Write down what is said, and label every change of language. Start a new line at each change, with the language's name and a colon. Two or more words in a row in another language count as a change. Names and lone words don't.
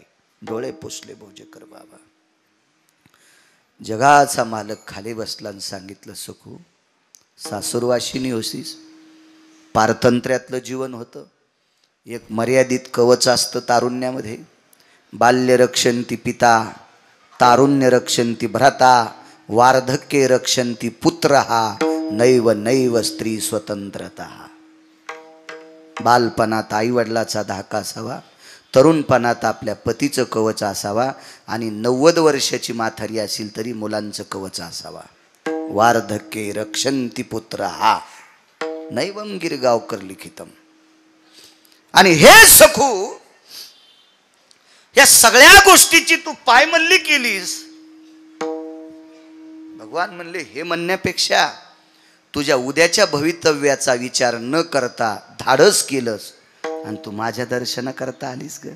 Marathi: डोळे पुसले भोजेकर बाबा. जगाचा मालक खाली बसला आणि सांगितलं, सखू, सासूरवाशिनी होसीस, पारतंत्र्यातलं जीवन होतं. एक मर्यादित कवच असतं तारुण्यामध्ये.
Sanskrit: बाल्य रक्षंती पिता, तारुण्य रक्षंती भ्राता, वार्धक्ये रक्षंती पुत्र, नैव नैव स्त्री स्वतंत्रता.
Marathi: बालपणात आई वडिलाचा धाका असावा, तरुणपणात आपल्या पतीचं कवच असावा आणि 90 वर्षाची म्हातारी असेल तरी मुलांचं कवच असावा.
Sanskrit: वार्धक्ये रक्षंती पुत्र, नैवम गिरगावकर लिखितम.
Marathi: आणि हे सखू, या सगळ्या गोष्टीची तू पायमल्ली केलीस. भगवान म्हणले, हे म्हणण्यापेक्षा तुझ्या उद्याच्या भवितव्याचा विचार न करता धाडस केलंस आणि तू माझ्या दर्शन करता आलीस ग.